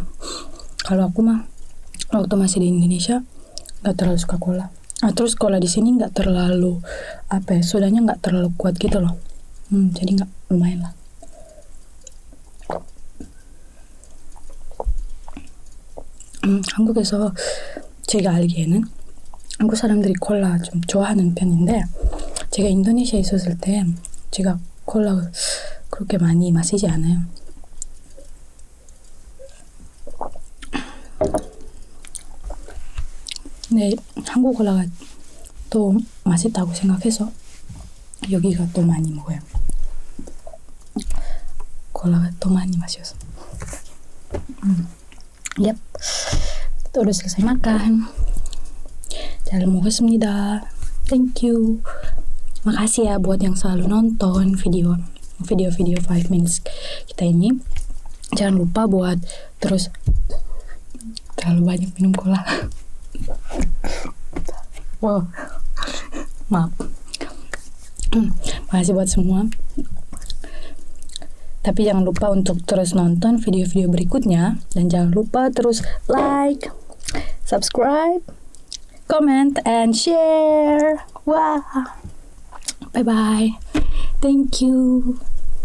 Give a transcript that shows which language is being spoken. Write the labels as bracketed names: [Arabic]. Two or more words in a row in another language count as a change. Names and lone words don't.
[Indonesian] Kalau aku mah waktu masih di Indonesia nggak terlalu suka cola. Terus cola di sini nggak terlalu sodanya nggak terlalu kuat gitu loh. Jadi nggak, lumayan lah. [Korean] 한국에서 제가 알기에는 한국 사람들이 콜라 좀 좋아하는 편인데, 제가 인도네시아에 있었을 때 제가 콜라 그렇게 많이 마시지 않아요. 근데 한국 콜라가 또 맛있다고 생각해서 여기가 또 많이 먹어요. 콜라가 또 많이 마셔서. [Indonesian] Yap, udah selesai makan. [Korean] 잘 먹었습니다. [English] Thank you. [Indonesian] Makasih ya buat yang selalu nonton video 5 minutes kita ini. Jangan lupa buat terus terlalu banyak minum cola. Wow, maaf. Makasih buat semua. Tapi jangan lupa untuk terus nonton video-video berikutnya. Dan jangan lupa terus [English] like, subscribe, comment, and share. Wah. Bye-bye. Thank you.